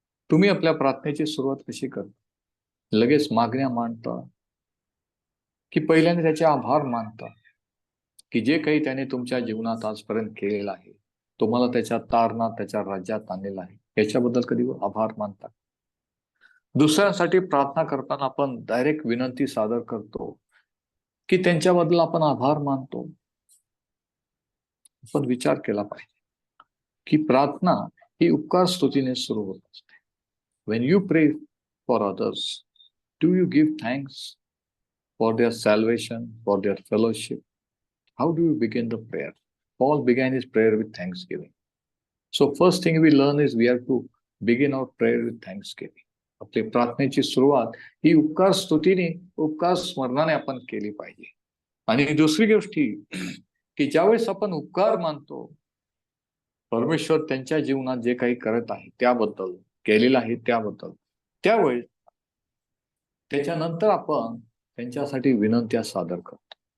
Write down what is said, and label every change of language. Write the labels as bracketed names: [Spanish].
[Marathi] तुम्ही आपल्या प्रार्थनेची सुरुवात कशी करता? लगेच मागण्या मांडता की पहिल्यांदा त्याचे आभार मानता की जे काही त्याने तुमच्या जीवनात आजपर्यंत केलेलं आहे, तुम्हाला त्याच्या तारणात, त्याच्या राज्यात आणलेलं आहे, याच्याबद्दल कधी आभार मानता? दुसऱ्यांसाठी प्रार्थना करताना आपण डायरेक्ट विनंती सादर करतो की त्यांच्याबद्दल आपण आभार मानतो? आपण विचार केला पाहिजे की प्रार्थना ही उपकार स्तुतीने सुरू होत असते. [English] When you pray for others, do you give thanks for their salvation, for their fellowship? How do you begin the prayer? Paul began his prayer with thanksgiving. So first thing we learn is we have to begin our prayer with thanksgiving. [Marathi] आपली प्रार्थनेची सुरुवात ही उपकार स्तुतीने, उपकार स्मरणाने आपण केली पाहिजे. आणि दुसरी गोष्ट ही की ज्यावेळेस आपण उपकार मानतो, परमेश्वर त्यांच्या जीवनात जे काही करत आहे त्याबद्दल, केलेलं आहे त्याबद्दल, त्यावेळेस त्याच्यानंतर आपण त्यांच्यासाठी विनंत्या सादर करतो.